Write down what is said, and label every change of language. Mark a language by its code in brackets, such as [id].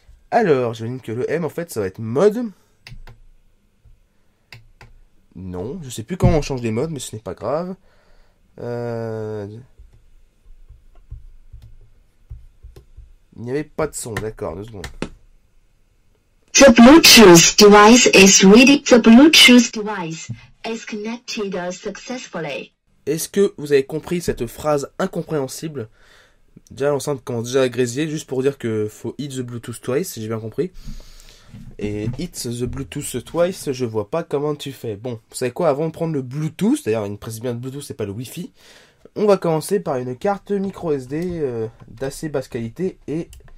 [fr] Alors, j'imagine que le M en fait ça va être mode. Non, je sais plus comment on change les modes mais ce n'est pas grave. Il n'y avait pas de son, d'accord, 2 secondes. [en] The Bluetooth device is ready. The Bluetooth device is connected successfully. [fr] Est-ce que vous avez compris cette phrase incompréhensible? Déjà l'enceinte commence déjà à grésiller, juste pour dire que faut [en] hit the Bluetooth twice, [fr] si j'ai bien compris. Et [en] hit the Bluetooth twice, [fr] je vois pas comment tu fais. Bon, vous savez quoi, avant de prendre le Bluetooth, d'ailleurs une précise bien de Bluetooth, c'est pas le Wi-Fi, on va commencer par une carte micro SD d'assez basse qualité et...